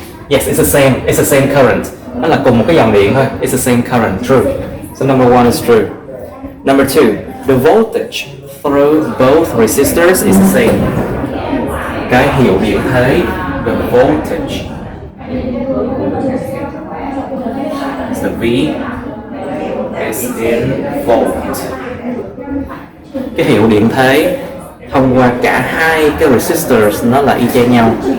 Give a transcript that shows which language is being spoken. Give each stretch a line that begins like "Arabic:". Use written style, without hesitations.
English: Yes, it's the same. It's the same current.
Vietnamese: Nó là cùng một cái dòng điện thôi.
English: It's the same current. True. So number one is true. Number two, the voltage through both resistors is the same.
Vietnamese: Cái hiệu điện thế,
English: the voltage, the V is in volt.
Vietnamese: Cái hiệu điện thế thông qua cả hai cái resistors nó là y chang nhau.